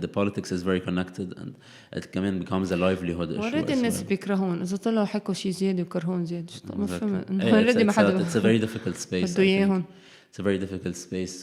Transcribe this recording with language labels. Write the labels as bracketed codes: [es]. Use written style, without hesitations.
[en] The politics is very connected, and it becomes a livelihood issue. [ar] ورد الناس بيكرهون إذا طلعوا حكوا شيء زيادة وكرهون زيادة. ما فهمت. ما حدا. [en] It's a very difficult space. It's a very difficult space.